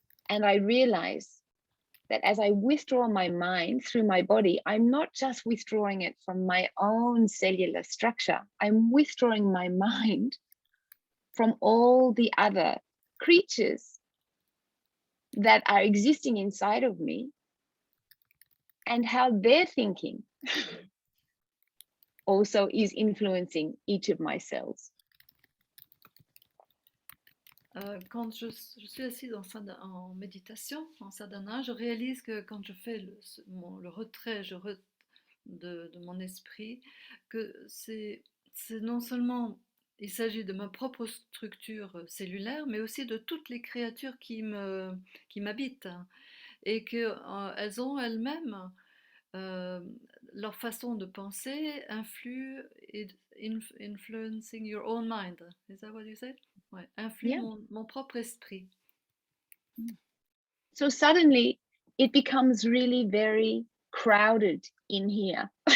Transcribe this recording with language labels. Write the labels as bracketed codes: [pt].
[en] And I realize that as I withdraw my mind through my body, I'm not just withdrawing it from my own cellular structure, I'm withdrawing my mind from all the other creatures that are existing inside of me and how their thinking also is influencing each of my cells. [fr] Quand je suis assise en méditation, en sadhana, je réalise que quand je fais le retrait de mon esprit, que c'est non seulement il s'agit de ma propre structure cellulaire, mais aussi de toutes les créatures qui m'habitent, et qu'elles ont elles-mêmes leur façon de penser influe [en] influencing your own mind. Is that what you said? [fr] Ouais, influe mon propre esprit. [en] So suddenly it becomes really very crowded in here.